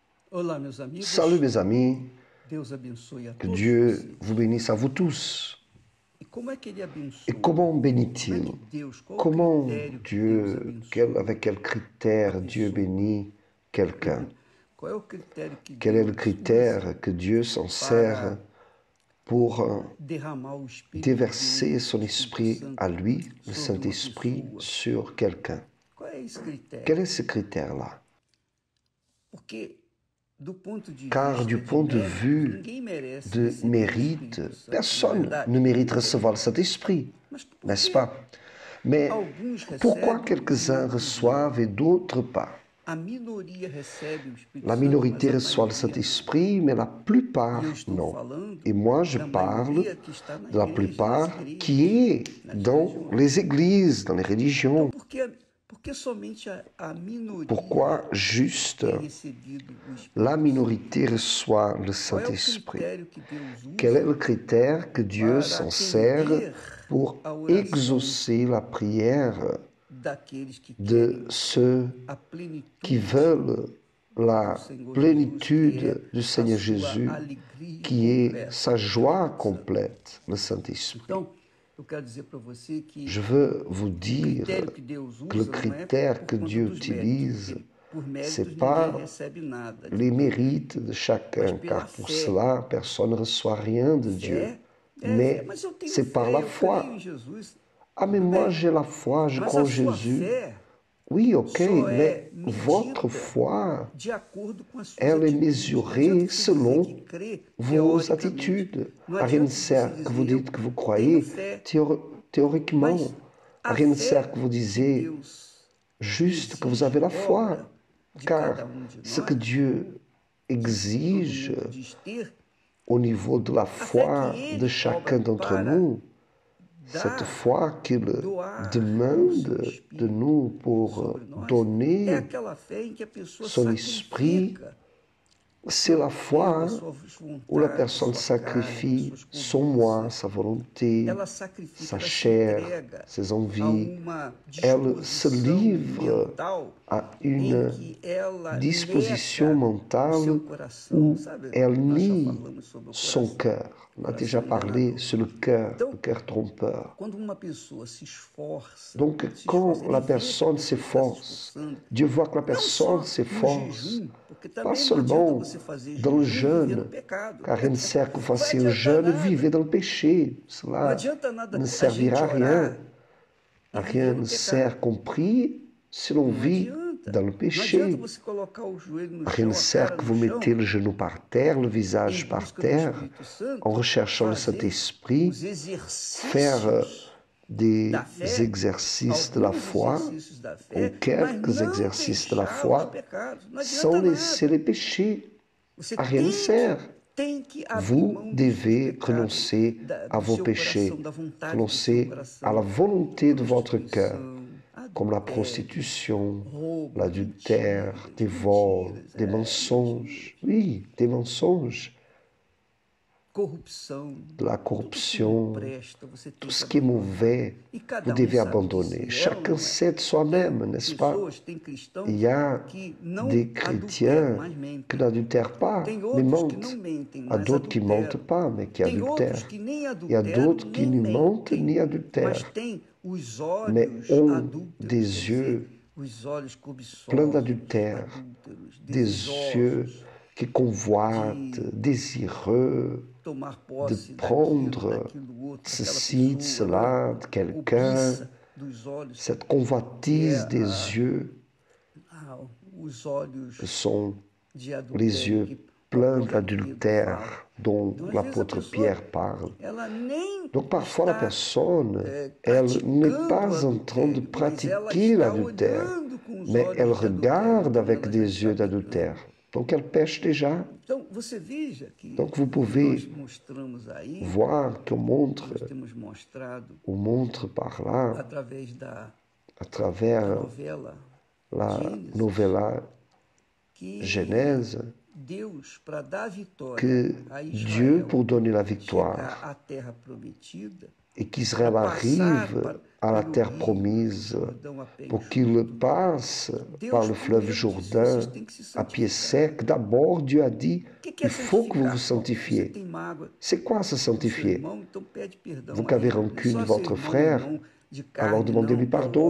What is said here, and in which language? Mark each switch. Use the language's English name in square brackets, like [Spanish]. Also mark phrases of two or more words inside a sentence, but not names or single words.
[Portuguese] Olá, meus amigos. [French] Salut mes amis, [Portuguese] Deus abençoe a que todos [French] Dieu [Portuguese] vocês. [French] vous bénisse à vous tous. [Portuguese] E como é que Ele [French] Et [Portuguese] abençoa? [French] comment [Portuguese] Como é [French] bénit-il? [Portuguese] que Deus, qual o [French] Comment [Portuguese] critério que Deus [French] Dieu, [Portuguese] abençoa [French] avec quels [Portuguese] a [French] critères Dieu [Portuguese] pessoa? [French] bénit quelqu'un? [Portuguese] Qual é o critério que [French] Quel est le [Portuguese] Deus usa [French] critère que Dieu s'en sert [Portuguese] para [French] pour [Portuguese] derramar o Espírito [French] déverser [Portuguese] dele, [French] son [Portuguese] o Espírito [French] esprit [Portuguese] Santo, [French] à lui, le [Portuguese] sobre uma [French] Saint-Esprit, [Portuguese] pessoa? [French] sur quelqu'un? [Portuguese] Qual é esse critério? [French] Quel est ce critère-là? [Portuguese] Porque, do ponto de [French] Car du [Portuguese] vista de [French] point de [Portuguese] mérito, [French] vue [Portuguese] ninguém merece [French] de [Portuguese] receber o [French] mérite, [Portuguese] Espírito Santo, não é [French] personne [Portuguese] verdade? [French] ne mérite recevoir le Saint-Esprit, [Portuguese] Mas por [French] n'est-ce [Portuguese] que [French] pas? Mais [Portuguese] alguns [French] pourquoi [Portuguese] recebem e [French] quelques-uns [Portuguese] outros não? [French] reçoivent et d'autres pas? [Portuguese] A minoria recebe o Espírito [French] La [Portuguese] Santo, mas [French] minorité [Portuguese] a [French] reçoit le [Portuguese] maioria não. [French] Saint-Esprit, mais la [Portuguese] E [French] plupart [Portuguese] eu estou [French] non. [Portuguese] falando [French] Et moi, je [Portuguese] da [French] parle [Portuguese] maioria que está na [French] de la [Portuguese] igreja, nas [French] plupart [Portuguese] igrejas, [French] qui est [Portuguese] nas [French] dans [Portuguese] religiões. [French] les églises, dans les [Portuguese] Então, [French] religions. [Portuguese] por que somente a minoria [French] Pourquoi juste [Portuguese] tem recebido o Espírito [French] la [Portuguese] Santo? [French] minorité reçoit le [Portuguese] Qual é o [French] Saint-Esprit? [Portuguese] critério que Deus [French] Quel est le [Portuguese] usa [French] critère que Dieu [Portuguese] para [French] s'en sert [Portuguese] atender [French] pour [Portuguese] a oração [French] exaucer la prière [Portuguese] daqueles que [French] de [Portuguese] querem [French] ceux [Portuguese] a [French] qui [Portuguese] plenitude [French] veulent la [Portuguese] do Senhor Jesus, que [French] plénitude [Portuguese] é [French] du [Portuguese] a [French] Seigneur [Portuguese] sua [French] Jésus, [Portuguese] alegria [French] qui est [Portuguese] completa, [French] sa [Portuguese] o [French] joie [Portuguese] Espírito Santo. [French] complète, le Saint-Esprit. [Portuguese] Então, eu quero dizer para você que [French] Je veux vous [Portuguese] o [French] dire [Portuguese] critério que Deus [French] que le [Portuguese] usa não é [French] critère [Portuguese] por [French] que [Portuguese] conta [French] Dieu [Portuguese] dos méritos, [French] utilise, [Portuguese] porque por [French] c'est [Portuguese] méritos [French] pas [Portuguese] ninguém recebe nada de [French] les [Portuguese] Deus, [French] mérites de [Portuguese] mas [French] chacun, [Portuguese] pela [French] car pour [Portuguese] fé. [French] cela, personne ne reçoit rien de Dieu. [Portuguese] Fé fé. [French] Mais [Portuguese] Mas eu tenho [French] c'est par [Portuguese] fé, [French] la [Portuguese] eu [French] foi. [Portuguese] creio em Jesus. [French] Ah, mais [Portuguese] Tudo [French] moi [Portuguese] bem, [French] j'ai la foi, je [Portuguese] mas [French] crois [Portuguese] a [French] en [Portuguese] sua [French] Jésus. [Portuguese] fé [French] Oui, ok, [Portuguese] só [French] mais [Portuguese] é [French] votre [Portuguese] medida [French] foi, [Portuguese] de acordo com as suas [French] elle est [Portuguese] atitudes. Não adianta [French] mesurée [Portuguese] você dizer que [French] selon [Portuguese] crê [French] vos [Portuguese] teoricamente. [French] attitudes. [Portuguese] Não [French] À rien ne [Portuguese] adianta você [French] sert que vous [Portuguese] dizer eu [French] dites que vous [Portuguese] tenho [French] croyez [Portuguese] fé, [French] théoriquement. [Portuguese] mas [French] À [Portuguese] a [French] rien ne sert [Portuguese] fé [French] que vous [Portuguese] que [French] disiez [Portuguese] Deus [French] juste que vous [Portuguese] exige, [French] avez la [Portuguese] cobra [French] foi. [Portuguese] de [French] Car [Portuguese] cada de [French] ce que [Portuguese] nós, [French] Dieu [Portuguese] que todo [French] exige [Portuguese] mundo diz ter, [French] au niveau de la [Portuguese] a fé que [French] foi de [Portuguese] Ele cobra [French] chacun d'entre [Portuguese] para [French] nous, cette [Portuguese] dar, [French] foi qu'il [Portuguese] doar o seu [French] demande de [Portuguese] Espírito [French] nous pour [Portuguese] sobre nós, é [French] donner [Portuguese] aquela fé em que a pessoa [French] son esprit, [Portuguese] sacrifica o [French] c'est [Portuguese] seu [French] la [Portuguese] eu, a [French] foi [Portuguese] sua [French] où la [Portuguese] vontade, [French] personne [Portuguese] sua carne, as [French] sacrifie [Portuguese] suas [French] son moi, [Portuguese] cobiças. [French] sa volonté, [Portuguese] Ela sacrifica, [French] sa [Portuguese] ela se [French] chair, [Portuguese] entrega [French] ses [Portuguese] a [French] envies. [Portuguese] uma [French] Elle se [Portuguese] disposição [French] livre [Portuguese] mental [French] à [Portuguese] em [French] une [Portuguese] que ela [French] disposition [Portuguese] neca o seu [French] mentale [Portuguese] coração, [French] où [Portuguese] sabe? [French] elle [Portuguese] Nós já [French] nie [Portuguese] falamos sobre o [French] son [Portuguese] coração, [French] cœur. On a déjà [Portuguese] coração [French] parlé [Portuguese] enganador. [French] sur le [Portuguese] Então, [French] cœur trompeur. [Portuguese] quando uma pessoa se esforça, [French] Donc, quand [Portuguese] ele [French] la [Portuguese] vê que a [French] personne [Portuguese] pessoa está se [French] s'efforce, [Portuguese] esforçando, [French] Dieu voit que la [Portuguese] não [French] personne [Portuguese] só no [French] s'efforce, [Portuguese] jejum, porque [French] pas [Portuguese] também não adianta [French] seulement [Portuguese] você fazer [French] dans le [Portuguese] jejum e viver no [French] jeûne, [Portuguese] pecado. [French] car il ne sert que vous [Portuguese] Não vai [French] fassiez un [Portuguese] adiantar [French] jeûne, [Portuguese] nada. [French] vivez dans le péché. [Portuguese] Não [French] Cela [Portuguese] adianta nada [French] ne [Portuguese] a gente [French] servira à rien. [Portuguese] orar e [French] À [Portuguese] viver [French] rien [Portuguese] no [French] ne [Portuguese] pecado. [French] sert qu'on prie si l'on [Portuguese] Não [French] vit [Portuguese] adianta. [French] dans le [Portuguese] Não adianta [French] péché. [Portuguese] você colocar o joelho no [French] Rien ne [Portuguese] chão, a [French] sert [Portuguese] cara [French] que [Portuguese] no [French] vous mettez [Portuguese] chão, [French] le genou par terre, le [Portuguese] em [French] visage par [Portuguese] busca do [French] terre, [Portuguese] Espírito Santo, [French] en recherchant le [Portuguese] fazer [French] Saint-Esprit, [Portuguese] os [French] faire [Portuguese] exercícios [French] des [Portuguese] da fé, [French] exercices de la [Portuguese] alguns [French] foi [Portuguese] exercícios da [French] ou [Portuguese] fé, mas [French] quelques [Portuguese] não [French] exercices de la [Portuguese] deixar os [French] foi [Portuguese] pecados. Não [French] sans [Portuguese] adianta [French] laisser [Portuguese] nada. [French] les péchés. [Portuguese] Você [French] À rien ne sert. [Portuguese] tem que abrir [French] Vous [Portuguese] mão dos seus [French] devez [Portuguese] pecados, [French] renoncer à [Portuguese] do [French] vos [Portuguese] seu [French] péchés, [Portuguese] coração, da vontade do seu [French] renoncer à la [Portuguese] coração. [French] volonté de votre cœur, [Portuguese] Prostituição, [French] comme la [Portuguese] adultério, [French] prostitution, [Portuguese] roubo, [French] l'adultère, [Portuguese] mentiras, [French] des vols, [Portuguese] mentiras, [French] des mensonges. Oui, des mensonges, [Portuguese] corrupção, [French] de la [Portuguese] tudo que não [French] corruption, [Portuguese] presta, você tem [French] tout [Portuguese] que [French] ce qui est [Portuguese] abandonar. [French] mauvais, [Portuguese] E [French] vous [Portuguese] cada [French] devez [Portuguese] sabe [French] abandonner. [Portuguese] disso, é ou [French] Chacun [Portuguese] não é? [French] sait de soi-même, [Portuguese] Tem [French] n'est-ce pas? [Portuguese] pessoas, tem cristãos [French] Il y a [Portuguese] que não [French] des [Portuguese] adulteram, [French] chrétiens [Portuguese] mas [French] qui [Portuguese] mentem. [French] n'adultèrent pas, [Portuguese] Tem [French] mais [Portuguese] outros que não [French] mentent. [Portuguese] mentem, [French] À [Portuguese] mas [French] d'autres qui ne mentent [Portuguese] adulteram. [French] pas, mais qui [Portuguese] Tem outros [French] adultèrent. [Portuguese] que nem [French] Il y a [Portuguese] adulteram, [French] d'autres qui [Portuguese] nem [French] ne mentent [Portuguese] mentem, [French] ni [Portuguese] mas [French] adultèrent, [Portuguese] tem os [French] mais [Portuguese] olhos [French] ont [Portuguese] adúlteros, [French] des [Portuguese] quer [French] yeux [Portuguese] dizer, os olhos [French] pleins [Portuguese] cobiçosos, [French] d'adultère, [Portuguese] adúlteros, [French] des yeux [Portuguese] desejosos [French] qui convoitent, [Portuguese] de [French] désireux [Portuguese] tomar [French] de [Portuguese] posse [French] prendre [Portuguese] daquilo outro, daquela [French] ceci, de [Portuguese] pessoa, [French] cela, de [Portuguese] a [French] quelqu'un, [Portuguese] cobiça dos olhos, [French] cette [Portuguese] que é [French] convoitise des yeux [Portuguese] os olhos [French] sont [Portuguese] de [French] les [Portuguese] adultério [French] yeux [Portuguese] que o [French] pleins [Portuguese] profeta Pedro fala. [French] d'adultère dont [Portuguese] Então, às vezes, a [French] l'apôtre [Portuguese] pessoa, [French] Pierre parle. [Portuguese] ela nem [French] Donc parfois la [Portuguese] está [French] personne, elle n'est [Portuguese] praticando o [French] pas en train de [Portuguese] adultério, mas ela [French] pratiquer [Portuguese] está [French] l'adultère, [Portuguese] olhando com os [French] mais elle [Portuguese] olhos de adultério, [French] regarde [Portuguese] então [French] avec [Portuguese] ela já [French] des [Portuguese] está [French] yeux [Portuguese] pecando. [French] d'adultère. Donc elle pêche déjà. [Portuguese] Então você veja que [French] Donc vous [Portuguese] nós [French] pouvez [Portuguese] mostramos aí, [French] voir qu'on [Portuguese] nós temos mostrado [French] montre par là, [Portuguese] através da [French] à travers [Portuguese] novela [French] la [Portuguese] Gênesis, [French] novella [Portuguese] que [French] Genèse, [Portuguese] Deus, para dar vitória [French] que [Portuguese] a [French] Dieu, [Portuguese] Israël, [French] pour donner la [Portuguese] chegar [French] victoire [Portuguese] à terra prometida, [French] et qu'Israël arrive à la terre promise, pour qu'il passe par le fleuve Jourdain à pied sec, d'abord Dieu a dit, il faut que vous vous sanctifiez. C'est quoi se sanctifier? Vous qui avez rancune de votre frère, alors demandez-lui pardon.